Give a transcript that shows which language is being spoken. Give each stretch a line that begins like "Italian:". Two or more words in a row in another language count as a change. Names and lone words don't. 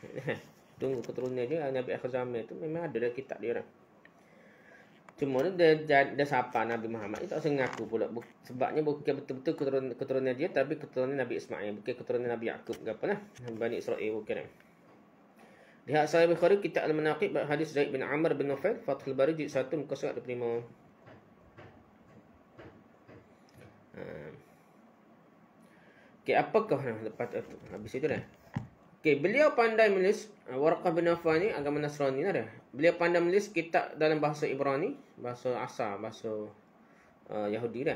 Malay: Tunggu keturunan dia. Nabi akhir zaman tu memang ada dalam kitab dia orang. Cuma dia sapa Nabi Muhammad ni tak sengaku pula. Sebabnya bukan betul-betul keturunan dia, tapi keturunan Nabi Ismail. Bukan keturunan Nabi Yaqub ke apa lah. Bani Israel bukan. Lihat Sahih Bukhari, Kitab Al-Manaqib, hadis Zaid bin Ammar bin Nufail, Fathul Bari jilid 1 muka surat 25. Okey, apakah lepas habis itu dah. Okey, beliau pandai menulis. Waraqah bin Nawfal ni agama Nasrani lah dah. Beliau pandai menulis kitab dalam bahasa Ibrani, bahasa asal, bahasa Yahudi dah.